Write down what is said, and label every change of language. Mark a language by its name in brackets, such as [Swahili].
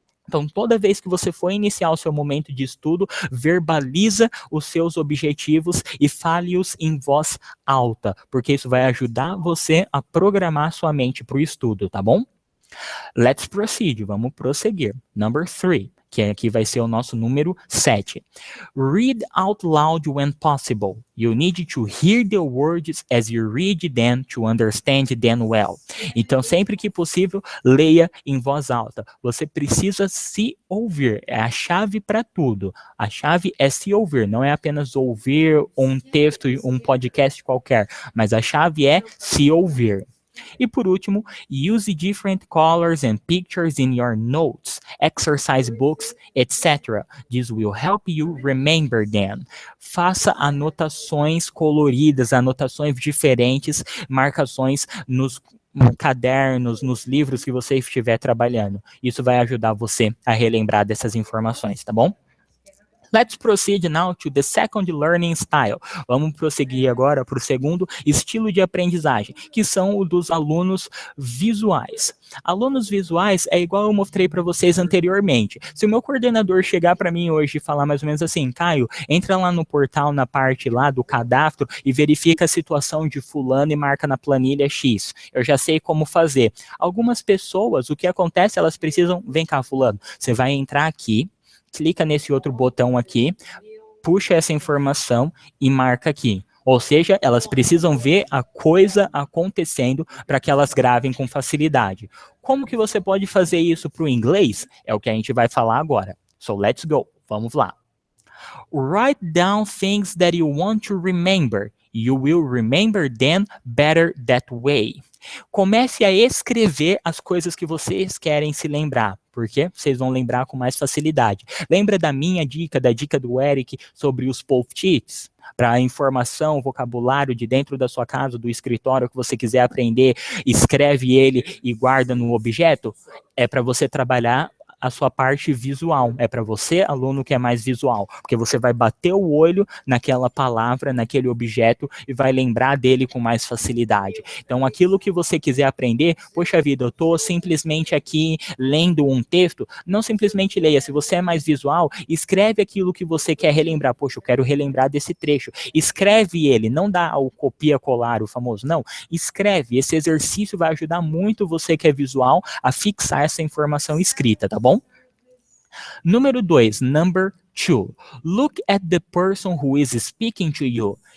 [Portuguese] Então, toda vez que você for iniciar o seu momento de estudo, verbaliza os seus objetivos e fale-os em voz alta, porque isso vai ajudar você a programar sua mente para o estudo, tá bom? [English] Let's proceed, [Portuguese] vamos prosseguir. [English] Number 3, [Portuguese] que aqui vai ser o nosso número 7. [English] Read out loud when possible. You need to hear the words as you read them to understand them well. [Portuguese] Então, sempre que possível, leia em voz alta. Você precisa se ouvir. É a chave para tudo. A chave é se ouvir. Não é apenas ouvir um texto, um podcast qualquer. Mas a chave é se ouvir. E por último, [English] use different colors and pictures in your notes, exercise books, etc. This will help you remember them. [Portuguese] Faça anotações coloridas, anotações diferentes, marcações nos cadernos, nos livros que você estiver trabalhando. Isso vai ajudar você a relembrar dessas informações, tá bom? [English] Let's proceed now to the second learning style. [Portuguese] Vamos prosseguir agora para o segundo estilo de aprendizagem, que são o dos alunos visuais. Alunos visuais é igual eu mostrei para vocês anteriormente. Se o meu coordenador chegar para mim hoje e falar mais ou menos assim, Caio, entra lá no portal, na parte lá do cadastro e verifica a situação de fulano e marca na planilha X. Eu já sei como fazer. Algumas pessoas, o que acontece, elas precisam, vem cá fulano, você vai entrar aqui, clica nesse outro botão aqui, puxa essa informação e marca aqui. Ou seja, elas precisam ver a coisa acontecendo para que elas gravem com facilidade. Como que você pode fazer isso para o inglês? É o que a gente vai falar agora. [English] So let's go. [Portuguese] Vamos lá. [English] Write down things that you want to remember. You will remember them better that way. [Portuguese] Comece a escrever as coisas que vocês querem se lembrar, porque vocês vão lembrar com mais facilidade. Lembra da minha dica, da dica do Eric sobre os post-its? Para a informação, vocabulário de dentro da sua casa, do escritório que você quiser aprender, escreve ele e guarda no objeto? É para você trabalhar a sua parte visual. É para você, aluno, que é mais visual, porque você vai bater o olho naquela palavra, naquele objeto e vai lembrar dele com mais facilidade. Então, aquilo que você quiser aprender, poxa vida, eu estou simplesmente aqui lendo um texto, não simplesmente leia. Se você é mais visual, escreve aquilo que você quer relembrar. Poxa, eu quero relembrar desse trecho. Escreve ele, não dá o copia-colar, o famoso, não. Escreve. Esse exercício vai ajudar muito você que é visual a fixar essa informação escrita, tá bom? Número 2, [English] number 2. Look at the person who is speaking to you.